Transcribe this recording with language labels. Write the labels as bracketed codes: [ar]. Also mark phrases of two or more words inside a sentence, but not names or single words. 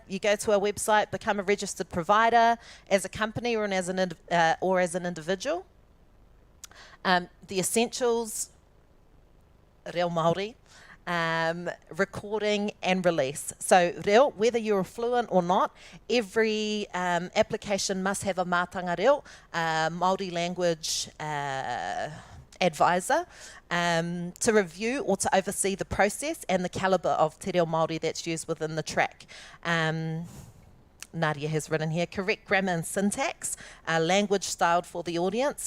[en] You go to our website, become a registered provider as a company or as an individual. The essentials: [mi] reo Māori, [en] recording and release. So reo, whether you're fluent or not, every application must have a [mi] mātanga reo, [en] Māori language advisor, to review or to oversee the process and the calibre of [mi] Te Reo Māori [en] that's used within the track. Nadia has written here, correct grammar and syntax, language styled for the audience.